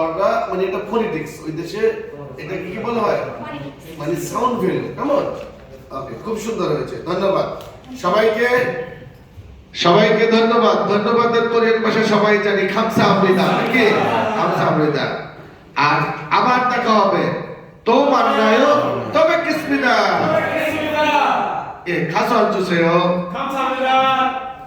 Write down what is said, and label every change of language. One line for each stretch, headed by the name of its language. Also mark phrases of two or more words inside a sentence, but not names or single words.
Bangla: করা মানে এটা ফোনেটিক্স। ওই দেশে এটা কি বলা হয়? Phonetics। মানে সাউন্ড ভ্যালু। কেমন? ওকে, খুব সুন্দর হয়েছে। ধন্যবাদ সবাইকে ধন্যবাদ। ধন্যবাদের কোরিয়ান ভাষা সবাই জানি 감사합니다 নাকি? 감사합니다। আর আবার দেখা হবে।
Korean: 또 만나요. 또 뵙겠습니다. 예, 가서 앉으세요. 감사합니다.